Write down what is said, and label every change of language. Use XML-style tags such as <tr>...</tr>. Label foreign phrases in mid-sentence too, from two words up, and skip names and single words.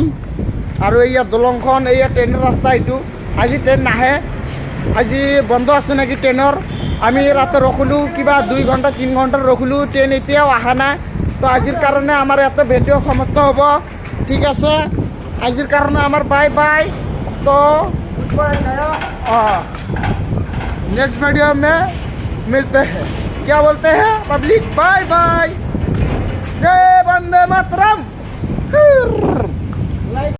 <as>আৰু এইয়া দলংখন, এইয়া ট্ৰেইনৰ ৰাস্তা। এইটো আজি ট্ৰেইন নাহে, আজি বন্ধ আছে নেকি ট্ৰেইনৰ। আমি ৰাতি ৰখিলোঁ কিবা 2 ঘণ্টা 3 ঘণ্টা ৰখিলোঁ, ট্ৰেইন এতিয়াও অহা নাই। তো আজিৰ কাৰণে আমাৰ ইয়াতে ভিডিঅ' সমাপ্ত হ'ব। ঠিক আছে, আজিৰ কাৰণে আমাৰ</as> <en>bye bye.</en> <hi>তো नेक्स्ट वीडियो में मिलते हैं। क्या बोलते हैं पब्लिक?</hi> <en>bye bye,</en> <hi>जय वंदे मातरम।</hi>